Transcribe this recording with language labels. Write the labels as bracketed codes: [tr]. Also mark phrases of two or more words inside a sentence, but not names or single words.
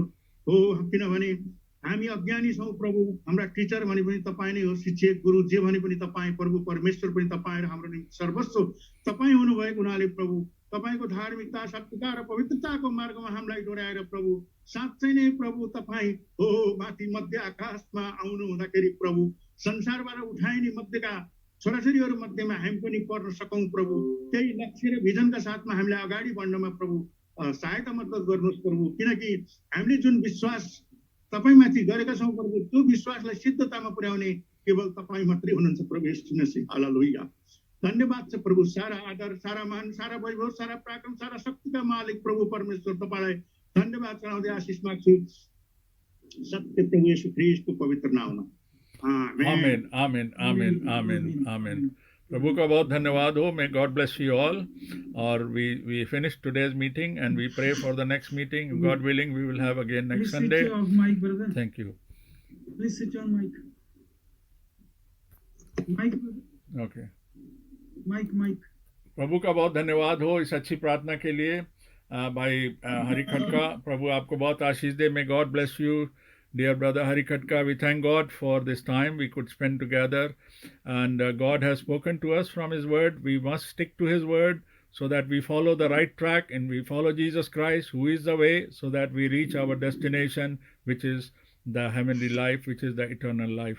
[ne] हो, किनभने हामी अज्ञानी छौँ प्रभु, हाम्रा टिचर भने पनि तपाईँ नै हो, शिक्षक गुरु जे भने पनि तपाईँ, प्रभु परमेश्वर पनि तपाईँ, र हाम्रो निम्ति सर्वस्व तपाईँ हुनुभएको हुनाले प्रभु तपाईँको धार्मिकता सत्यता र पवित्रताको मार्गमा हामीलाई डोर्याएर प्रभु साँच्चै नै प्रभु तपाईँ हो माथि मध्य आकाशमा आउनु हुँदाखेरि प्रभु संसारबाट उठाइने मध्येका छोराछोरीहरू मध्येमा हामी पनि पर्न सकौँ प्रभु। त्यही लक्ष्य र भिजनका साथमा हामीलाई अगाडि बढ्नमा प्रभु सहायता मद्दत गर्नुहोस् प्रभु, किनकि हामीले जुन विश्वास तपाईँमाथि गरेका छौँ प्रभु, त्यो विश्वासलाई सिद्धतामा पुर्याउने केवल तपाईँ मात्रै हुनुहुन्छ प्रभु यीशु मसीह। हालेलुया। धन्यवाद छ प्रभु, सारा आदर, सारा मान, सारा वैभव, सारा पराक्रम, सारा शक्तिका मालिक प्रभु परमेश्वर तपाईँलाई धन्यवाद चढाउँदै आशिष माग्छु सत्य प्रभु यीशु ख्रीष्टको पवित्र नाममा। आमेन आमेन आमेन आमेन आमेन। [hi] प्रभु का बहुत धन्यवाद हो। [en] May God bless you all. और we finished today's meeting and we pray for the next meeting. God willing, we will have again next Sunday. Please switch off mic, brother. Thank you. Please switch on mic. Mic, brother. Okay. Mic. [hi] प्रभु का बहुत धन्यवाद हो इस अच्छी प्रार्थना के लिए। भाई हरि खटका, प्रभु आपको बहुत आशीष दे। [en] May God bless you dear brother Hari Khatka. We thank God for this time we could spend together, and God has spoken to us from his word. We must stick to his word so that we follow the right track and we follow Jesus Christ, who is the way, so that we reach our destination, which is the heavenly life, which is the eternal life.